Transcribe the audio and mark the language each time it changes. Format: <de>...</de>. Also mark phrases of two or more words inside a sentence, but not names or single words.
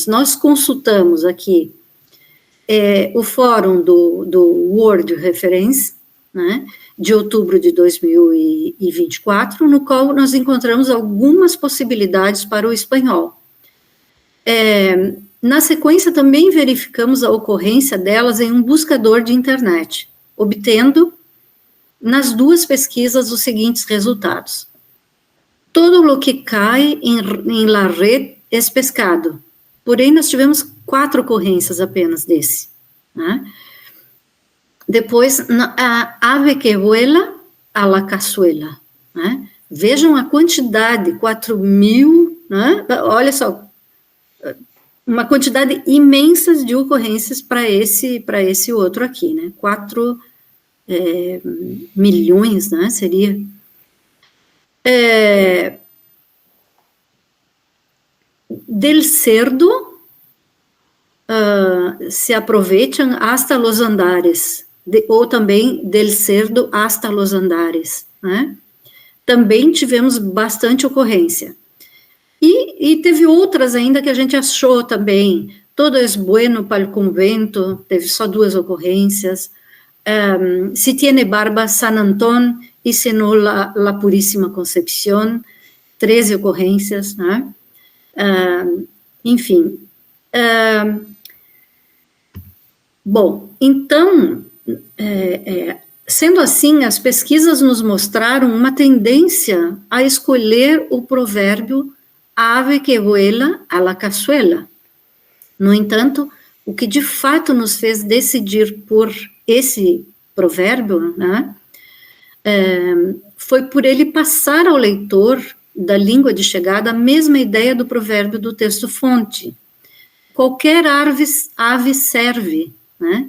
<pt>Nós consultamos aqui o fórum do Word Reference, né, de outubro de 2024, no qual nós encontramos algumas possibilidades para o espanhol. Na sequência, também verificamos a ocorrência delas em um buscador de internet, obtendo, nas duas pesquisas, os seguintes resultados.</pt> <es>Todo lo que cai em la red es pescado.</es> <pt>Porém, nós tivemos 4 ocorrências apenas desse, né?</pt> <es>Depois, a ave que vuela a la cazuela,</es> <pt>né? Vejam a quantidade, 4.000, né? Olha só, uma quantidade imensa de ocorrências para esse outro aqui, né? 4 milhões, né? Seria.</pt> <es>Del cerdo se aproveitam hasta los andares,</es> <pt>ou também</pt> <es>del cerdo hasta los andares, né?</es> <pt>Também tivemos bastante ocorrência. E teve outras ainda que a gente achou também.</pt> <es>Todo es bueno para el convento,</es> <pt>teve só 2 ocorrências.</pt> <es>Si tiene barba San Antón y se no la Puríssima Concepción,</es> <pt>13 ocorrências, né? Enfim. Bom, então, sendo assim, as pesquisas nos mostraram uma tendência a escolher o provérbio</pt> <es>ave que vuela a la cazuela.</es> <pt>No entanto, o que de fato nos fez decidir por esse provérbio, né, foi por ele passar ao leitor da língua de chegada a mesma ideia do provérbio do texto-fonte. Qualquer ave serve, né?</pt>